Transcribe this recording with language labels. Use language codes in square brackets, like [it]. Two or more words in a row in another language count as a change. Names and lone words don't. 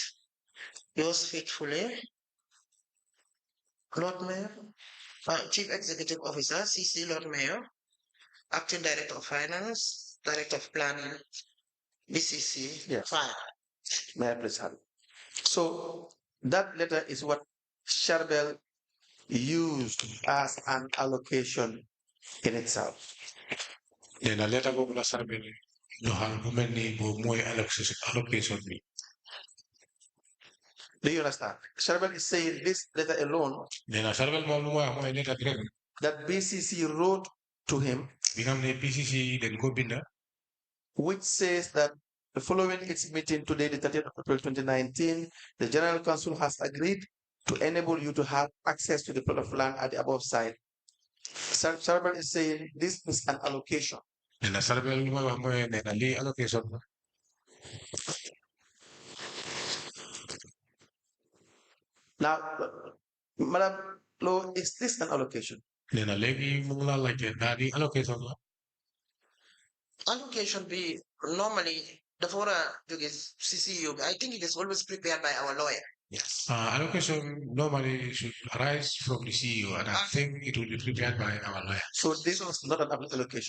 [en] Yours faithfully, Lord Mayor, Chief Executive Officer, CC Lord Mayor, Acting Director of Finance, Director of Planning, BCC, Yes. Fire. May I please have it? So that letter is what Charbel used as an allocation in itself. [wo] Nena letter boobu la Charbel joxal bu mel ni boobu mooy allocation bi. [en] Do you understand? Charbel is saying this letter alone [wo] Nena Charbel moom lu wax mooy letter bi rek. [en] that BCC wrote to him, [wo] bi nga xam ne BCC dañ ko binda. [en] which says that following its meeting today, the 30th of April 2019, the General Council has agreed to enable you to have access to the plot of land at the above site. Charbel is saying this is an allocation. [wo] Nena Charbel lu may wax mooy nena lii allocation la. [en] Now, Madam Lowe, is this an allocation? [wo] Nena léegi mu ngi laa laajte ndax lii allocation la. [en] Allocation be normally the fora CCU. I think it is always prepared by our lawyer. Yes. Allocation normally should arise from the CEO, and I think it will be prepared by our lawyer. So this was not an allocation.